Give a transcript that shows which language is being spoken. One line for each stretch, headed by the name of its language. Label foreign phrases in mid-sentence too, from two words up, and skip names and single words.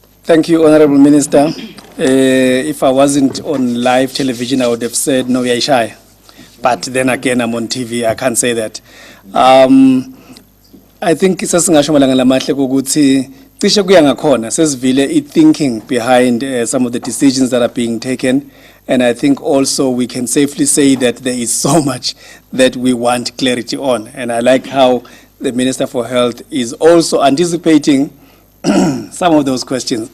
English: Thank you, Honorable Minister. If I wasn't on live television, I would have said, no, we are shy. But then again, I'm on TV, I can't say that. I think
Swati: sasingasho malanga lamahle ukuthi cishe kuya ngakhona sesivile
English: thinking behind some of the decisions that are being taken, and I think also we can safely say that there is so much that we want clarity on, and I like how the Minister for Health is also anticipating some of those questions.